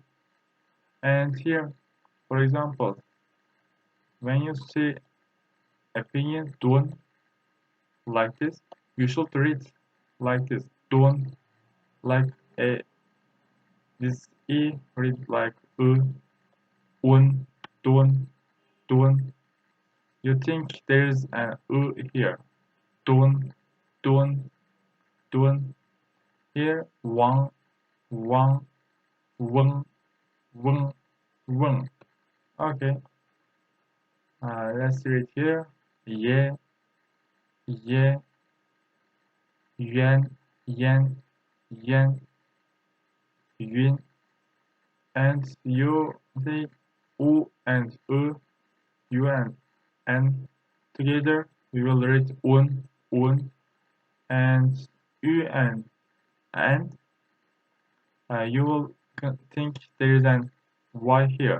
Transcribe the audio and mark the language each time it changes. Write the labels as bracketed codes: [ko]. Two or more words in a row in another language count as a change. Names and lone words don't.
[en] And here, for example, when you see opinion dun like this, you should read like this. Dun, like a this e read like un, dun. You think there's an here. [zh] Dun, dun, dun. Here wang, wang, weng, weng. [en] Okay. Let's read here. [zh] Ye, ye, yuan, yan, yun. [en] And you say u and u and n together. We will read un, and u and n. You will think there is an y here.